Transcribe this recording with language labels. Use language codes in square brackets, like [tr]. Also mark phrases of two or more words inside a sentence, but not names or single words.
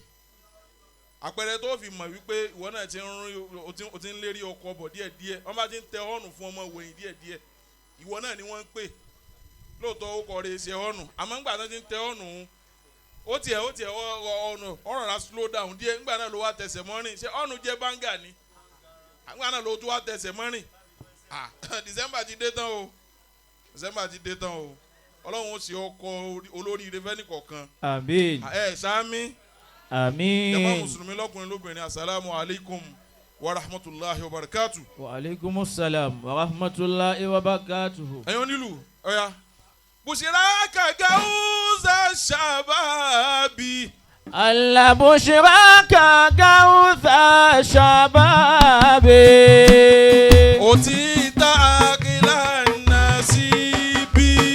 [yo] àpẹẹrẹ tó fi mọ̀ wípé ìwọ náà ti ń lérí ọkọ̀ bọ̀ díẹ̀díẹ̀ wọ́n bá ti ń tẹ ọ́ọ̀nù fún ọmọ wẹ̀yìn díẹ̀díẹ̀ ìwọ náà ni wọ́n ń pè lóòótọ́ ó kọ̀ rẹ̀ ṣe ọ́ọ̀nù àmọ́ ńgbà tó ti ń tẹ ọ́ọ̀nù ó tiẹ̀ ọ̀rọ̀ ra [en] slow down [yo] díẹ̀ ńgbà náà ló wá tẹsẹ̀ mọ́rin ṣé ọ́ọ̀nù jẹ́ báńgà ni ńgbà náà ló tún wá tẹsẹ̀ mọ́rin December ti dé tán o Ọlọ́run ó ṣe ọkọ̀ olóríire fẹ́ni kọ̀ọ̀kan. Àmín. Sáámi. Àmín. Jàmá mùsùlùmí lọ́kùnrin lóbìnrin [ar] السلام عليكم ورحمة الله وبركاته. وعليكم السلام ورحمة الله وبركاته. [yo] ẹ̀yin onílù ọ̀ya. [ar] بشراك غوث شباب. الله بشراك غوث شباب. Otita akila nasibi.